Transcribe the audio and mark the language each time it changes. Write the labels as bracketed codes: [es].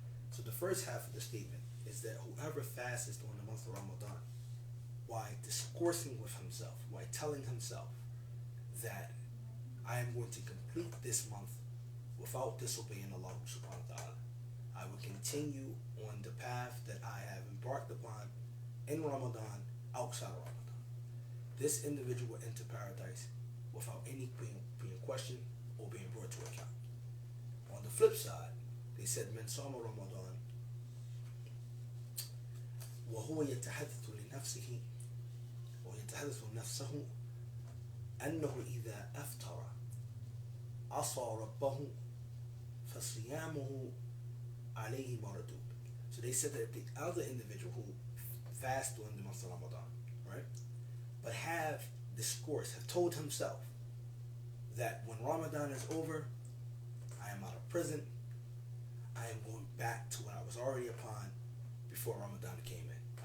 [en] So the first half of the statement is that whoever fasts during the month of Ramadan, while discoursing with himself, while telling himself that I am going to complete this month without disobeying Allah subhanahu wa ta'ala, I will continue on the path that I have embarked upon in Ramadan, outside of Ramadan. This individual will enter paradise without any being questioned or being brought to account. On the flip side, they said, [ar] من صام رمضان وهو يتحدث لنفسه ويتحدث نفسه أنه إذا أفطر عصى ربه فصيامه عليه مردود. [en] So they said that the other individual who fast during the month of Ramadan, right, but have told himself that when Ramadan is over, I am out of prison, I am going back to what I was already upon before Ramadan came in.